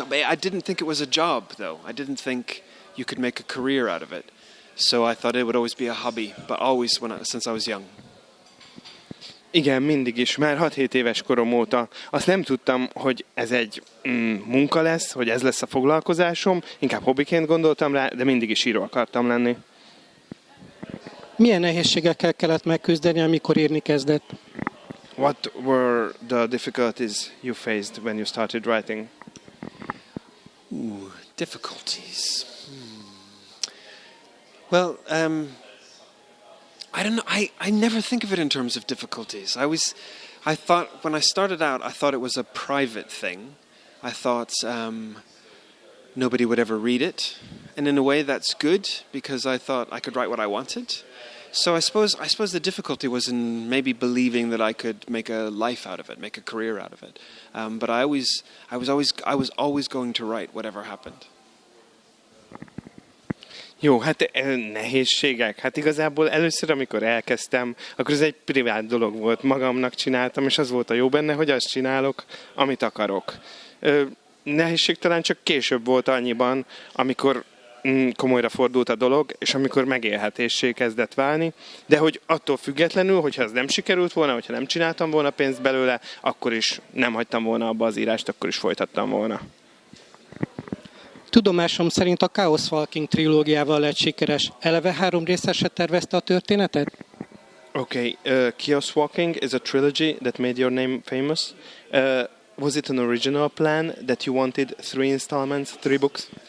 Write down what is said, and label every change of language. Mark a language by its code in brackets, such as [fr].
[en] I didn't think it was a job, though. I didn't think you could make a career out of it. So I thought it would always be a hobby, but always since I was young. [hu] Igen, mindig is, már 6-7 éves korom óta. Azt nem tudtam, hogy ez egy munka lesz, hogy ez lesz a foglalkozásom, inkább hobbiként gondoltam rá, de mindig is író akartam lenni. Milyen nehézségekkel kellett megküzdeni, amikor írni kezdett? [en] What were the difficulties you faced when you started writing? Difficulties. Well, I don't know. I never think of it in terms of difficulties. I thought when I started out, I thought it was a private thing. I thought nobody would ever read it, and in a way that's good because I thought I could write what I wanted. So I suppose the difficulty was in maybe believing that I could make a life out of it, make a career out of it. But I was always going to write whatever happened. [hu] Jó, hát nehézségek. Hát igazából először, amikor elkezdtem, akkor ez egy privát dolog volt. Magamnak csináltam, és az volt a jó benne, hogy azt csinálok, amit akarok. Nehézség talán csak később volt annyiban, amikor komolyra fordult a dolog, és amikor megélhetéssé kezdett válni, de hogy attól függetlenül, hogyha ez nem sikerült volna, hogyha nem csináltam volna pénzt belőle, akkor is nem hagytam volna abba az írást, akkor is folytattam volna. Tudomásom szerint a Chaos Walking trilógiával lett sikeres. Eleve 3 részesre tervezte a történetet? [en] Okay, Chaos Walking is a trilogy that made your name famous. Was it an original plan that you wanted 3 installments, 3 books?